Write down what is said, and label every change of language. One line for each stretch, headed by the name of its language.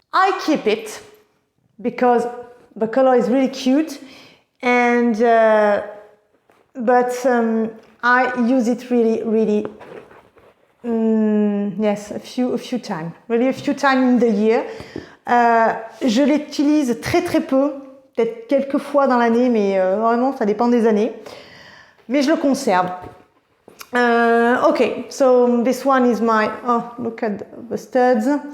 English: I keep it because the color is really cute and but I use it really, yes, a few times, really a few times in the year.
French: Je l'utilise très peu, peut-être quelques fois dans l'année, mais vraiment ça dépend des années. Mais je le conserve.
English: Okay, so this one is my, oh, look at the studs.